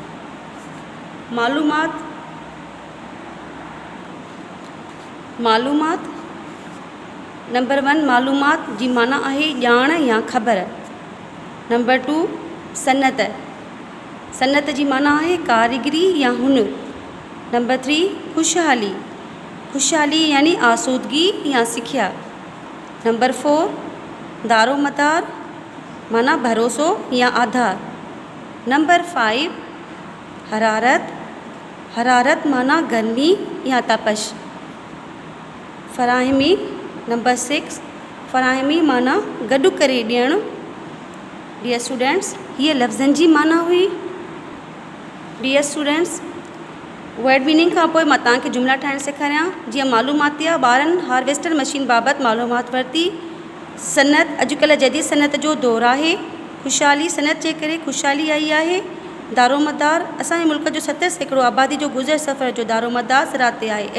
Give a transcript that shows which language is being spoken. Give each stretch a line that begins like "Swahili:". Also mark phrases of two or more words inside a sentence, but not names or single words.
Sindhi: मालूमात नंबर 1, मालूमात जी माना आहे ॼाण या ख़बर। नंबर 2, सनत जी माना आहे कारीगरी या हुनुर। नंबर 3, खुशहाली यानी आसूदगी या सिखिया। नंबर 4 दारोमदार माना भरोसो या आधार। नंबर 5 हरारत, हरारत माना गर्मी या तपश। फ़राहमी नंबर 6 फ़राहमी माना गॾु करे ॾियणु।
English: dear students,
Sindhi: हीअ लफ़्ज़नि जी माना हुई।
English: dear students, word meaning
Sindhi: खां पोइ मां तव्हांखे जुमिला ठाहिणु सेखारियां। जीअं मालूमाती आहे, ॿारनि
English: harvester machine
Sindhi: बाबति मालूमात वरिती। सनत, अॼुकल्ह जदीद सनत जो दौरु आहे। ख़ुशहाली, सनत जे करे ख़ुशहाली आई आहे। दारोमदार, असांजे मुल्क जो 70% आबादी जो गुज़र सफ़र जो दारोमदार ज़राअत ते आहे।